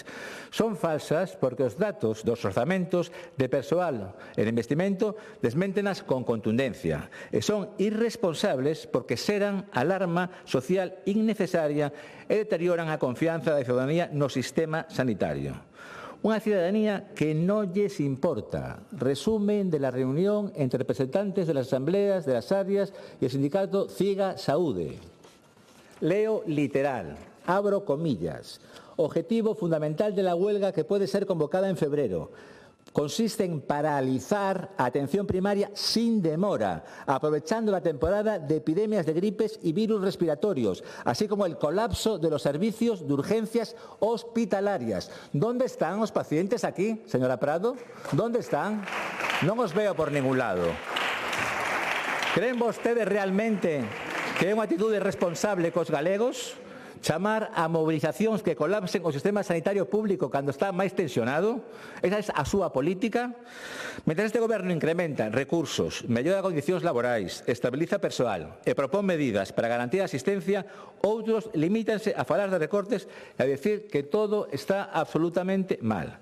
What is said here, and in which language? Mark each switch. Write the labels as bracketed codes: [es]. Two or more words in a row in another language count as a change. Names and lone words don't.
[gl] Son falsas porque os datos dos orzamentos de persoal e de investimento desméntenas con contundencia e son irresponsables porque xeran alarma social innecesaria e deterioran a confianza da ciudadanía no sistema sanitario. Unha ciudadanía que non lles importa. [es] Resumen de la reunión entre representantes de las asambleas, de las áreas y el sindicato CIGA Saúde. Leo literal, abro comillas. Objetivo fundamental de la huelga que puede ser convocada en febrero. Consiste en paralizar a atención primaria sin demora, aprovechando la temporada de epidemias de gripes y virus respiratorios, así como el colapso de los servicios de urgencias hospitalarias. ¿Dónde están los pacientes aquí, señora Prado? ¿Dónde están? [gl] Non os veo por ningún lado. ¿Creen vostedes realmente que é unha actitude responsable cos galegos? Chamar a movilizacións que colapsen o sistema sanitario público cando está máis tensionado? Esa é a súa política? Mentre este goberno incrementa recursos, mellora condicións laborais, estabiliza persoal e propón medidas para garantir a asistencia, outros limítanse a falar de recortes e a decir que todo está absolutamente mal.